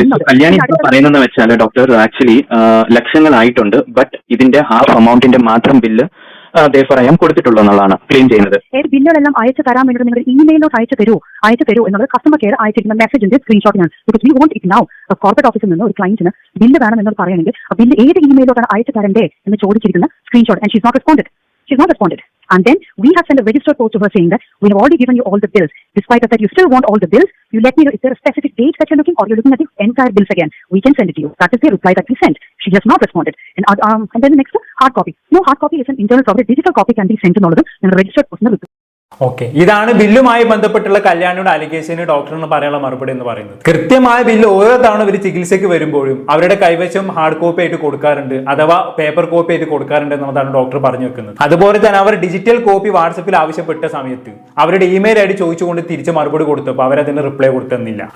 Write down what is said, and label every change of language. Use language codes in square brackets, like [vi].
[ml] കല്യാണി പറയുന്നത് വെച്ചാൽ doctor actually ലക്ഷങ്ങളായിട്ടുണ്ട്, but ഇതിന്റെ ഹാഫ് എമൗണ്ടിന്റെ മാത്രം ബില്ല് [en] Therefore I am [ml] കൊടുത്തിട്ടുള്ളൂ എന്നുള്ളതാണ് ക്ലെയിം ചെയ്യുന്നത്. ബില്ലുകളെല്ലാം അയച്ചു തരാൻ വേണ്ടി നിങ്ങൾ ഇമെയിലോട്ട് അയച്ചു തരൂ എന്നുള്ളത് customer care അയച്ചിരിക്കുന്ന മെസ്സേജിന്റെ സ്ക്രീൻഷോട്ടാണ്. [en] Because we want it now. [ml] Corporate ഓഫീസിൽ നിന്ന് ഒരു ക്ലയന്റിന് ബില്ല് വേണം എന്ന് പറയുകയാണെങ്കിൽ ആ ബില്ല് ഏത് ഇമെയിലോട്ടാണ് അയച്ചു തരണ്ടേ എന്ന് ചോദിച്ചിരിക്കുന്ന screenshot. [en] And she's not responded. And then we have sent a registered post to her saying that we have already given you all the bills. Despite that you still want all the bills, you let me know if there are specific dates that you're looking, or you're looking at the entire bills again. We can send it to you. That is the reply that we sent. She has not responded. And then the next, hard copy. No, hard copy is an internal property. Digital copy can be sent to all of them in a registered post. [ml] Okay, ഇതാണ് ബില്ലുമായി ബന്ധപ്പെട്ടുള്ള കല്യാണിയുടെ അലിഗേഷന് ഡോക്ടറിന് പറയാനുള്ള മറുപടി എന്ന് പറയുന്നത്. കൃത്യമായ bill ഓരോ തവണ ഇവർ ചികിത്സയ്ക്ക് വരുമ്പോഴും അവരുടെ കൈവശം ഹാർഡ് കോപ്പി ആയിട്ട് കൊടുക്കാറുണ്ട്, അഥവാ പേപ്പർ കോപ്പി ആയിട്ട് കൊടുക്കാറുണ്ട് എന്നതാണ് ഡോക്ടർ പറഞ്ഞു വെക്കുന്നത്. അതുപോലെ തന്നെ അവർ ഡിജിറ്റൽ കോപ്പി വാട്സപ്പിൽ ആവശ്യപ്പെട്ട സമയത്ത് അവരുടെ ഇമെയിൽ ഐ ഡി ചോദിച്ചുകൊണ്ട് തിരിച്ച് മറുപടി കൊടുത്തപ്പോൾ അവരതിന് റിപ്ലൈ കൊടുക്കുന്നില്ല.